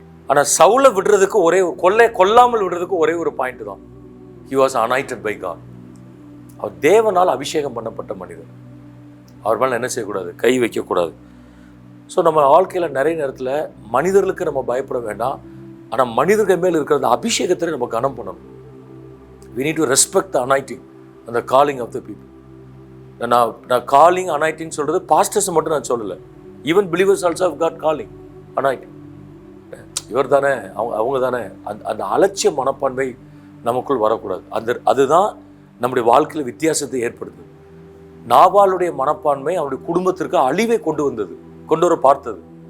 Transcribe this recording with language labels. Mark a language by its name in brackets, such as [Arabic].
[Tamil] ஆனா சவுலை விடுறதுக்கு கொல்லாமல் விடுறதுக்கு ஒரே ஒரு பாயிண்ட் தான். [English] He was anointed by God. [Tamil] அவர் தேவனால் அபிஷேகம் பண்ணப்பட்ட மனிதர். அவர் மேல என்ன செய்யக்கூடாது? கை வைக்கக்கூடாது. ஸோ நம்ம வாழ்க்கையில் நிறைய நேரத்தில் மனிதர்களுக்கு நம்ம பயப்பட வேண்டாம். ஆனால் மனிதர்கள் மேல் இருக்கிற அந்த அபிஷேகத்தை நம்ம கனம் பண்ணணும். [English] We need to respect the anointing and the calling of the people. [Tamil] நான் காலிங் அனாயிட்டிங் சொல்றது பாஸ்டர்ஸ் மட்டும் நான் சொல்லலை. [English] Even believers also have God calling anointing. [Tamil] இவர் தானே, அவங்க தானே, அந்த அலட்சிய மனப்பான்மை நமக்குள் வரக்கூடாது. அதுதான் நம்முடைய வாழ்க்கையில் வித்தியாசத்தை ஏற்படுத்துது. நாபாலுடைய மனப்பான்மை அவனுடைய குடும்பத்திற்கு அழிவை கொண்டு வர பார்த்தது.